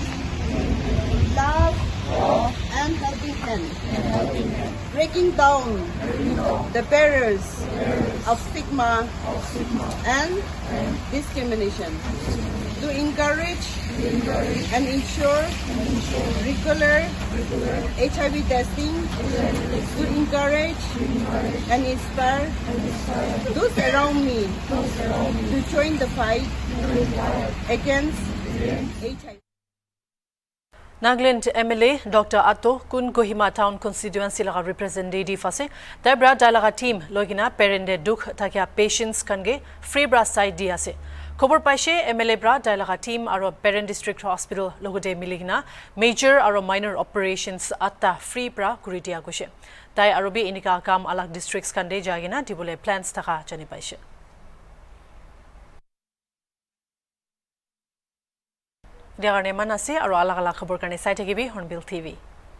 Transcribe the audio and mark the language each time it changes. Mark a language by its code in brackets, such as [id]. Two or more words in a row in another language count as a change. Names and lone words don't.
[en] love and helping hand, breaking down the barriers of stigma and discrimination, to encourage and ensure regular HIV testing, to encourage and inspire those around me to join the fight against HIV. Nagaland MLA Dr. [nag] Atto Kun Kohima Town Constituency laga representative ase tabra dalaga team logina parende dukh takya patients kange free bra side di ase khobor paise MLA bra dalaga team aro parent district hospital logote miligina major aro [en] minor operations [nag] atta free bra kuri dia goshe tai arobi inika kam alag districts kande jagina dibule plans taka jani paise Diagane manase aro alag alag khobor karne sai thakibi Hornbill TV